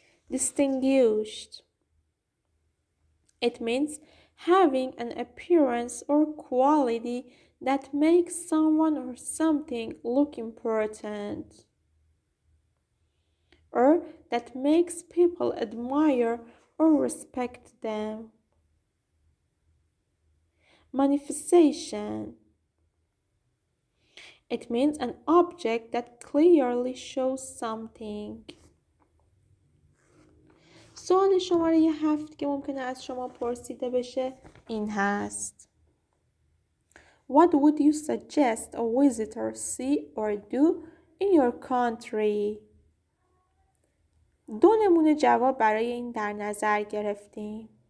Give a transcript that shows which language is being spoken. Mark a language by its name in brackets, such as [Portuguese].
[English] Distinguished. It means having an appearance or quality that makes someone or something look important, or that makes people admire or respect them. Manifestation. It means an object that clearly shows something. [Persian] سوال شماره 7 که ممکنه از شما پرسیده بشه این هست. [English] What would you suggest a visitor see or do in your country? [Persian] دو نمونه جواب برای این در نظر گرفتیم.